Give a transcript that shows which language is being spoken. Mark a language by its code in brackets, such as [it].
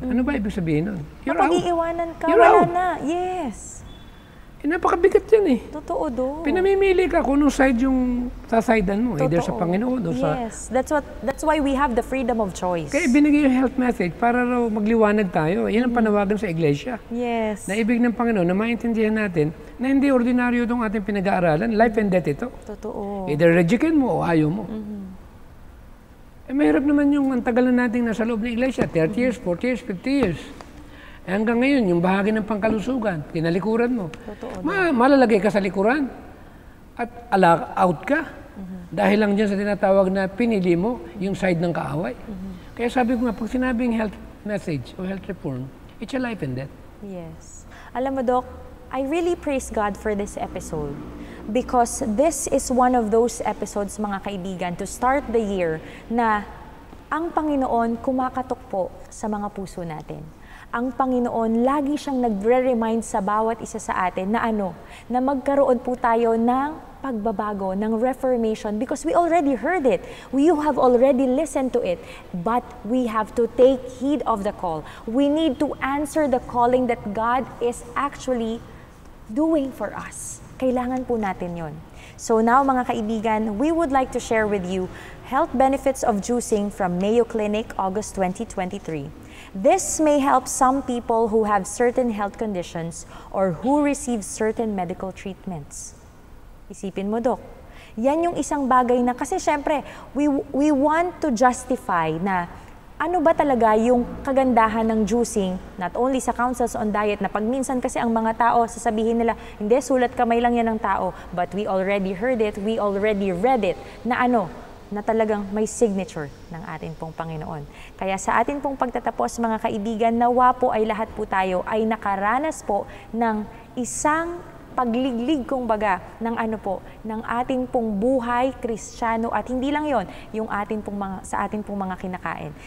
[tl] Ano ba ibig sabihin nun? [en] You're out. [tl] Mapag-iiwanan ka, [en] You're [tl] wala [en] out. [tl] na. [en] Yes. [tl] Napakabigat yan eh. Totoo do. Pinamimili ka kung anong side yung sasidean mo. Either sa Panginoon o sa... [en] Yes. That's why we have the freedom of choice. [tl] Kaya binigay yung health message para raw magliwanag tayo. Yan ang panawagan sa iglesia. [en] Yes. [tl] Na ibig ng Panginoon na maintindihan natin na hindi ordinaryo itong ating pinag-aaralan. [en] Life and death [tl] ito. Totoo. Either rejectin mo o ayaw mo. Mahirap naman yung ang tagal na nating nasa loob ng iglesia. 30 years, 40 years, 50 years. Hanggang ngayon, yung bahagi ng pangkalusugan, kinalikuran mo. Totoo. Malalagay ka sa likuran at out ka. Dahil lang dyan sa tinatawag na pinili mo yung side ng kaaway. Kaya sabi ko nga, pag sinabing [en] health message o health reform, it's a life and death. Yes. [tl] Alam mo, Doc, [en] I really praise God for this episode. Because this is one of those episodes, [tl] mga kaibigan, [en] to start the year na [tl] Ang Panginoon kumakatok po sa mga puso natin. Ang Panginoon lagi siyang nagre-remind sa bawat isa sa atin na na magkaroon po tayo ng pagbabago, ng reformation, [en] because we already heard it. We have already listened to it, but we have to take heed of the call. We need to answer the calling that God is actually doing for us. [tl] Kailangan po natin yon. [en] So now, [tl] mga kaibigan, [en] we would like to share with you health benefits of juicing from Mayo Clinic, August 2023. This may help some people who have certain health conditions or who receive certain medical treatments. [tl] Isipin mo, Dok. Yan yung isang bagay na, kasi syempre, [en] we want to justify [tl] na ano ba talaga yung kagandahan ng juicing, [en] not only [tl] sa counsels on diet, na pag minsan kasi ang mga tao, sasabihin nila, hindi, sulat kamay lang yan ng tao. [en] But we already heard it, we already read it, [tl] na na talagang may signature ng atin pong Panginoon. Kaya sa atin pong pagtatapos, mga kaibigan, nawa po ay lahat po tayo ay nakaranas po ng isang pagliglig kumbaga ng ng ating pong buhay Kristiyano, at hindi lang yon, yung sa ating pong mga kinakain.